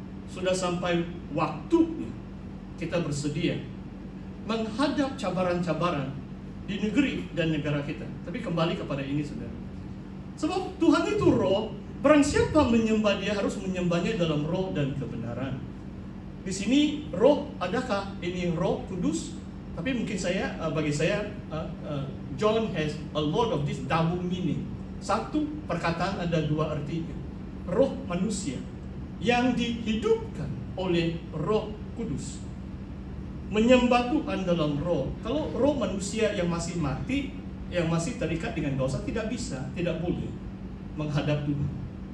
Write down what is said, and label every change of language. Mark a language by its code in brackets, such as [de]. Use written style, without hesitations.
[id] Sudah sampai waktunya kita bersedia menghadap cabaran-cabaran di negeri dan negara kita. Tapi kembali kepada ini, saudara. Sebab Tuhan itu roh, barang siapa menyembah dia harus menyembahnya dalam roh dan kebenaran. Di sini roh, adakah ini Roh Kudus? Tapi mungkin bagi saya, [en] John has a lot of this double meaning. [id] Satu perkataan ada dua artinya. Roh manusia yang dihidupkan oleh Roh Kudus. Menyembah Tuhan dalam roh. Kalau roh manusia yang masih mati, yang masih terikat dengan dosa, tidak bisa, tidak boleh menghadap Tuhan.